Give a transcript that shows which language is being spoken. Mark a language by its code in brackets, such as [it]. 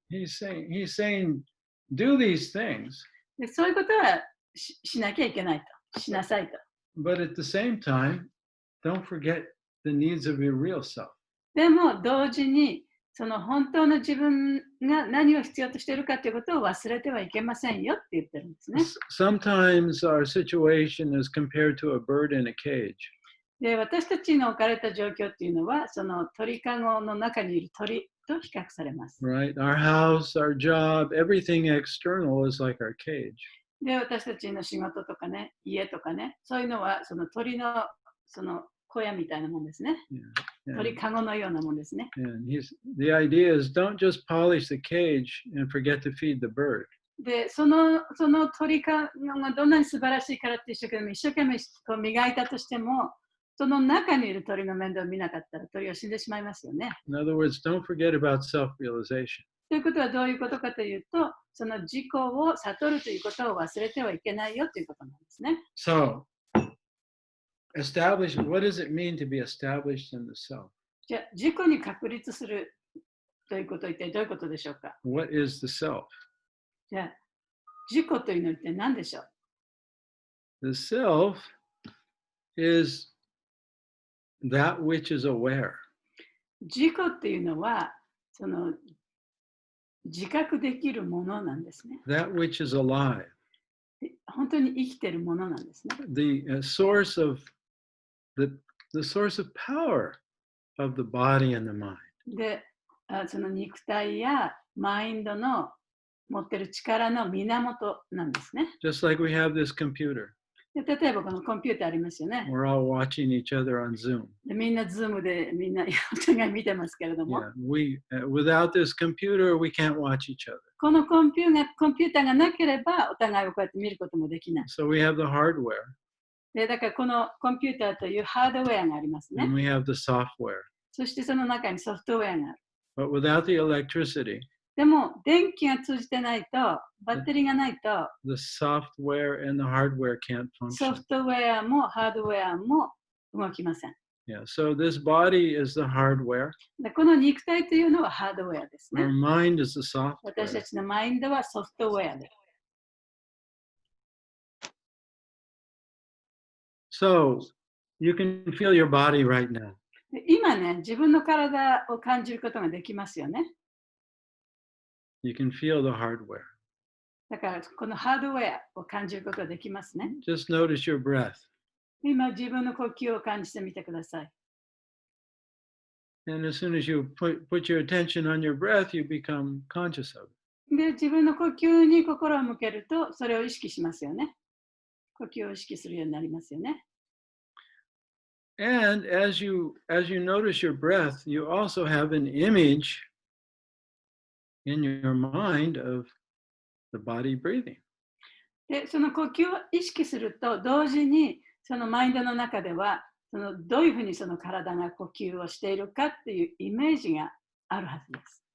[en] He's saying, do these things. [ja] で、そういうことはしなきゃいけないと。しなさいと。 [en] But at the same time, don't forget the needs of your real self. [ja] でも同時にその本当の自分が何を必要としているかということを忘れてはいけませんよって言ってるんですね。 [en] Sometimes our situation is compared to a bird in a cage. [ja] で、私たちの置かれた状況っていうのはその鳥かごの中にいる鳥と比較されます。 [en] Right? Our house, our job, everything external is like our cage. [ja] で、私たちの仕事とかね、家とかね、そういうのはその鳥のその小屋みたいなもんですね。鳥かごのようなもんですね。 [en] And the idea is don't just polish the cage and forget to feed the bird. [ja] で、その鳥かごがどんなに素晴らしいからって一生懸命こう磨いたとしても、その中にいる鳥の面倒を見なかったら鳥は死んでしまいますよね。 [en] In other words, don't forget about self-realization. [ja] ということはどういうことかというと、その自己を悟るということを忘れてはいけないよということなんですね。 [en] So, what does it mean to be established in the self? [ja] じゃあ、自己に確立するということは一体どういうことでしょうか？ [en] What is the self? [ja] じゃあ、自己というのは一体何でしょう？ [en] The self is that which is aware. [ja] 自己っていうのは、その自覚できるものなんですね。 [en] That which is alive. [ja] 本当に生きてるものなんですね。 [en] The source of power of the body and the mind. [ja] で、その肉体やマインドの持ってる力の源なんですね。 [en] Just like we have this computer. [ja] で、例えばこのコンピューターありますよね。 [en] We're all watching each other on Zoom. [ja] で、みんなズームでみんなお互い見てますけれども、 [en] Yeah, without this computer, we can't watch each other. [ja] このコンピューターがなければお互いをこうやって見ることもできない。 [en] So we have the hardware. [ja] で、だからこのコンピューターというハードウェアがありますね。 [en] And we have the software. [ja] そしてその中にソフトウェアがある。 [en] But without the electricity, [ja] でも電気が通じてないと、バッテリーがないと、 [en] the software and the hardware can't [ja] ソ [en] function. [ja] フトウェアもハードウェアも動きません。 [en] Yeah, so this body is the hardware. [ja] で、この肉体というのはハードウェアですね。 [en] Our mind is the [ja] 私た [en] software. [ja] ちのマインドはソフトウェアです。 [en] So you can feel your body right now. [ja] で、今ね、自分の体を感じることができますよね。 [en] You can feel the hardware. [ja] だからこのハードウェアを感じることができますね。 [en] Just notice your breath. [ja] 今自分の呼吸を感じてみてください。 [en] And as soon as you put your attention on your breath, you become conscious of it. [ja] で、自分の呼吸に心を向けると、それを意識しますよね。呼吸を意識するようになりますよね。 [en] And as you notice your breath, you also have an image in your mind of the body breathing. [ja] で、その呼吸を意識すると、同時にそのマインドの中では、どういうふうにその体が呼吸をしているかっていうイメージがあるはずです。